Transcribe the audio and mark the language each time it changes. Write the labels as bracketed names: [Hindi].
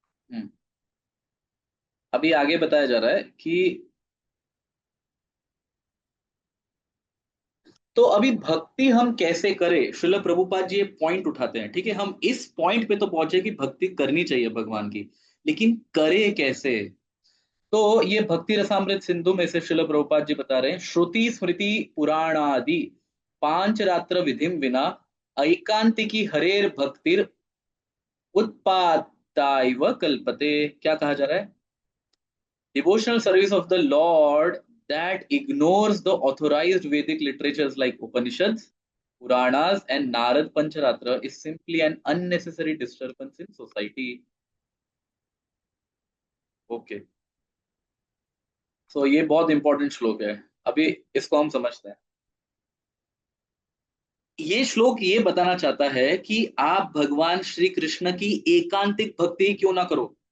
[Hindi] हम्म, अभी आगे बताया जा रहा है कि तो अभी भक्ति हम कैसे करें, श्रील प्रभुपाद जी ये पॉइंट उठाते हैं, ठीक है, हम इस पॉइंट पे तो पहुंचे कि भक्ति करनी चाहिए भगवान की, लेकिन करे कैसे? तो ये भक्ति रसामृत सिंधु में से श्रील प्रभुपाद जी बता रहे हैं, [Sanskrit] श्रुति स्मृति पुराणादि पांच रात्र विधिम विना ऐकांतिकी हरेर भक्तिर उत्पादाइव कल्पते। [Hindi] क्या कहा जा रहा है? [English] Devotional service of the lord that ignores the authorized Vedic literatures like Upanishads, Puranas, and Narad Pancharatra is simply an unnecessary disturbance in society. [Hindi] Okay, so ये बहुत इंपॉर्टेंट श्लोक है। अभी इसको हम समझते हैं। ये श्लोक ये बताना चाहता है कि आप भगवान श्री कृष्ण की एकांतिक भक्ति क्यों ना करो।